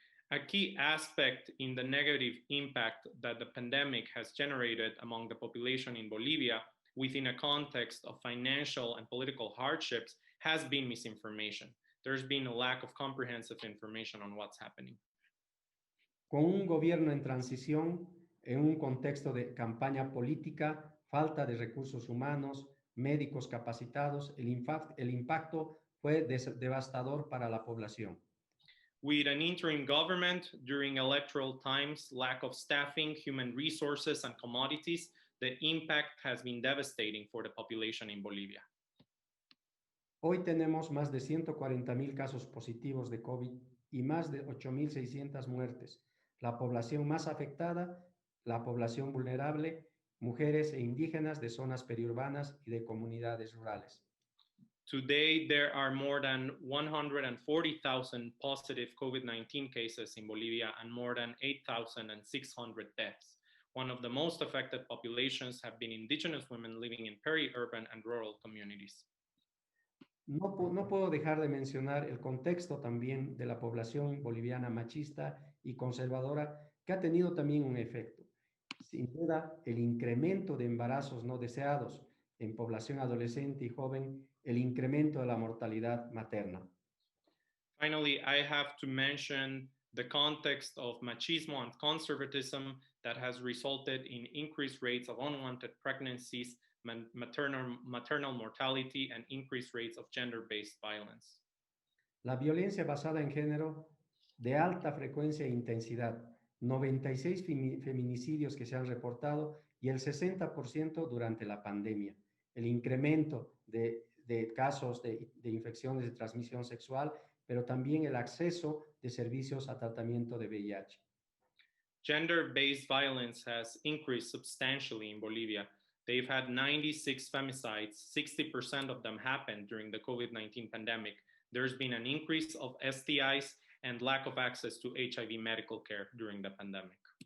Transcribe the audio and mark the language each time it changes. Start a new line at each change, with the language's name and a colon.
English: A key aspect in the negative impact that the pandemic has generated among the population in Bolivia within a context of financial and political hardships has been misinformation. There's been a lack of comprehensive information on what's happening.
Spanish: Con un gobierno en transición, en un contexto de campaña política, falta de recursos humanos, médicos capacitados, el impacto fue devastador para la población.
English: With an interim government during electoral times, lack of staffing, human resources, and commodities, the impact has been devastating for the population in Bolivia.
Spanish: Hoy tenemos más de 140,000 casos positivos de COVID y más de 8,600 muertes. La población más afectada, la población vulnerable, mujeres e indígenas de zonas periurbanas y de comunidades rurales.
English: Today, there are more than 140,000 positive COVID-19 cases in Bolivia and more than 8,600 deaths. One of the most affected populations have been indigenous women living in peri-urban and rural communities.
Spanish: No puedo dejar de mencionar el contexto también de la población boliviana machista y conservadora, que ha tenido también un efecto. Sin duda, el incremento de embarazos no deseados en población adolescente y joven, el incremento de la mortalidad materna.
English: Finally, I have to mention the context of machismo and conservatism that has resulted in increased rates of unwanted pregnancies, maternal mortality, and increased rates of gender-based violence.
Spanish: La violencia basada en género de alta frecuencia e intensidad, 96 feminicidios que se han reportado y el 60% durante la pandemia. El incremento de casos de infecciones de transmisión sexual, pero también el acceso de servicios a tratamiento de VIH.
English: Gender-based violence has increased substantially in Bolivia. They've had 96 femicides, 60% of them happened during the COVID-19 pandemic. There's been an increase of STIs and lack of access to HIV medical care during the pandemic.